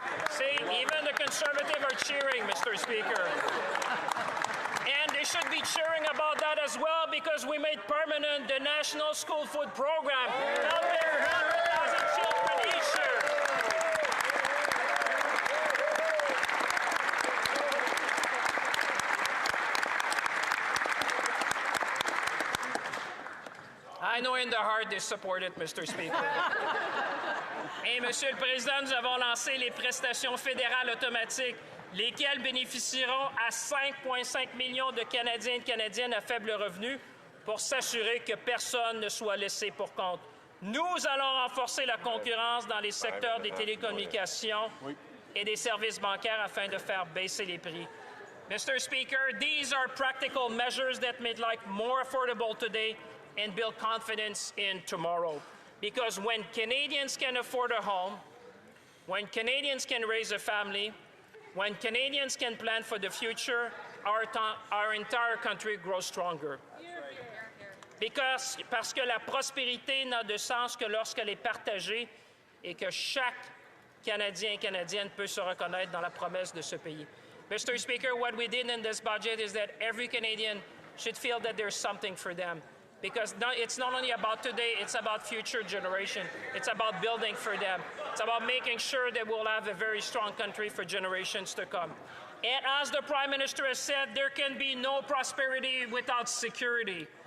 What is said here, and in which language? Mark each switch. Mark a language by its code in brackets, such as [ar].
[en] See, even the Conservatives are cheering, Mr. Speaker. And they should be cheering about that as well, because we made permanent the National School Food Program, helping 100,000 children each year. I know in the heart they support it, Mr. Speaker. [fr] Et, Monsieur le Président, nous avons lancé les prestations fédérales automatiques, lesquelles bénéficieront à 5,5 millions de Canadiens et de Canadiennes à faible revenu pour s'assurer que personne ne soit laissé pour compte. Nous allons renforcer la concurrence dans les secteurs des télécommunications et des services bancaires afin de faire baisser les prix. [en] Mr. Speaker, these are practical measures that make life more affordable today and build confidence in tomorrow. Because when Canadians can afford a home, when Canadians can raise a family, when Canadians can plan for the future, our entire country grows stronger. [fr] Parce que la prospérité n'a de sens que lorsqu'elle est partagée et que chaque Canadien et Canadienne peut se reconnaître dans la promesse de ce pays. [en] Mr. Speaker, what we did in this budget is that every Canadian should feel that there's something for them. Because it's not only about today, it's about future generation. It's about building for them. It's about making sure that we'll have a very strong country for generations to come. And as the Prime Minister has said, there can be no prosperity without security.